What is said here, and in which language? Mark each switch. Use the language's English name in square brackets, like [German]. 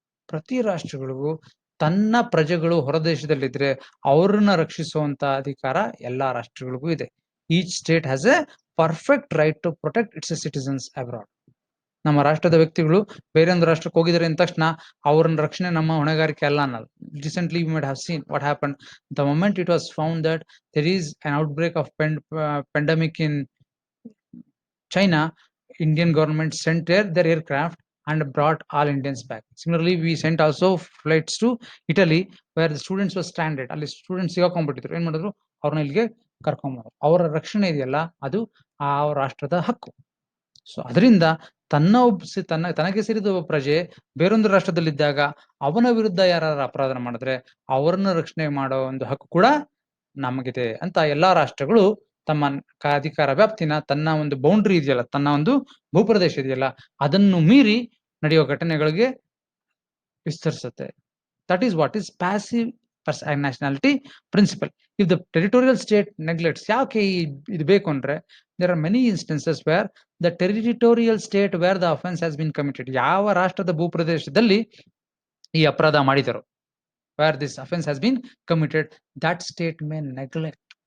[Kannada] ಪ್ರತಿ ರಾಷ್ಟ್ರಗಳಿಗೂ ತನ್ನ ಪ್ರಜೆಗಳು ಹೊರದೇಶದಲ್ಲಿದ್ರೆ ಅವ್ರನ್ನ ರಕ್ಷಿಸುವಂತ ಅಧಿಕಾರ ಎಲ್ಲಾ ರಾಷ್ಟ್ರಗಳಿಗೂ ಇದೆ. [English] Each state has a perfect right to protect its citizens abroad. [Kannada] ನಮ್ಮ ರಾಷ್ಟ್ರದ ವ್ಯಕ್ತಿಗಳು ಬೇರೆ ಒಂದು ರಾಷ್ಟ್ರಕ್ಕೆ ಹೋಗಿದ್ದಾರೆ ಅಂದ ತಕ್ಷಣ ಅವ್ರನ್ನ ರಕ್ಷಣೆ ನಮ್ಮ ಹೊಣೆಗಾರಿಕೆ ಅಲ್ಲ ಅನ್ನೋದು. [English] Recently we might have seen what happened the moment it was found that there is an outbreak of pandemic in China. Indian government sent their aircraft and brought all Indians back. Similarly, we sent also flights to Italy where the students were stranded. [Kannada] ಅಲ್ಲಿ students ಸಿಗಾಕೊಂಡ್ಬಿಟ್ಟಿದ್ರು. ಏನ್ ಮಾಡಿದ್ರು, ಅವ್ರನ್ನ ಇಲ್ಲಿಗೆ ಕರ್ಕೊಂಡ್ಬಂದ್ರು. ಅವರ ರಕ್ಷಣೆ ಇದೆಯಲ್ಲ, ಅದು ಆ ರಾಷ್ಟ್ರದ ಹಕ್ಕು. ಸೊ ಅದರಿಂದ ತನಗೆ ಸೇರಿದ ಒಬ್ಬ ಪ್ರಜೆ ಬೇರೊಂದು ರಾಷ್ಟ್ರದಲ್ಲಿದ್ದಾಗ ಅವನ ವಿರುದ್ಧ ಯಾರು ಅಪರಾಧ ಮಾಡಿದ್ರೆ ಅವರನ್ನ ರಕ್ಷಣೆ ಮಾಡೋ ಒಂದು ಹಕ್ಕು ಕೂಡ ನಮಗಿದೆ ಅಂತ ಎಲ್ಲಾ ರಾಷ್ಟ್ರಗಳು ತಮ್ಮ ಅಧಿಕಾರ ವ್ಯಾಪ್ತಿನ, ತನ್ನ ಒಂದು ಬೌಂಡ್ರಿ ಇದೆಯಲ್ಲ, ತನ್ನ ಒಂದು ಭೂಪ್ರದೇಶ ಇದೆಯಲ್ಲ, ಅದನ್ನು ಮೀರಿ ನಡೆಯುವ ಘಟನೆಗಳಿಗೆ ವಿಸ್ತರಿಸುತ್ತೆ. [English] That is what is passive nationality principle. If the territorial state neglects, [Kannada] ಯಾಕೆ ಇದು ಬೇಕು ಅಂದ್ರೆ, [English] there are many instances where the territorial state where the offense has been committed, [Kannada] ಯಾವ ರಾಷ್ಟ್ರದ ಭೂಪ್ರದೇಶದಲ್ಲಿ ಈ ಅಪರಾಧ ಮಾಡಿದರು, [English] where this offense has been committed, that state may neglect.